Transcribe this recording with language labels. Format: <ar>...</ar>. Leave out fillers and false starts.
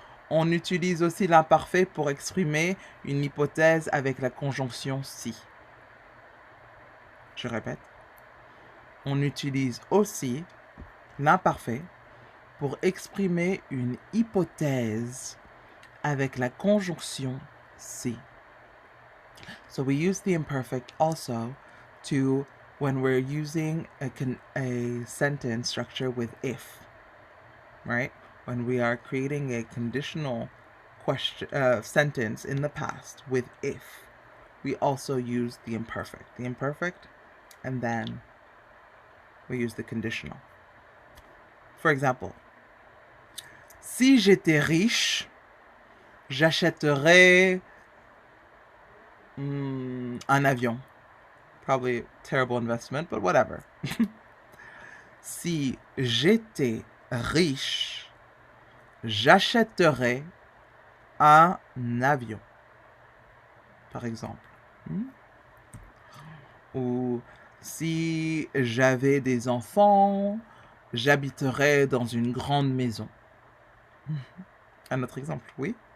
<fr>On utilise aussi l'imparfait pour exprimer une hypothèse avec la conjonction si. Je répète. On utilise aussi l'imparfait pour exprimer une hypothèse avec la conjonction si.</fr> <en>So we use the imperfect also to when we're using a sentence structure with if, right? When we are creating a conditional sentence in the past with if, we also use the imperfect, and then we use the conditional. For example,</en> <fr>si j'étais riche, j'achèterais un avion.</fr> <en>Probably a terrible investment, but whatever.</en> <fr>Si j'étais riche, j'achèterais un avion, par exemple. Ou si j'avais des enfants, j'habiterais dans une grande maison. Un autre exemple, oui.</fr>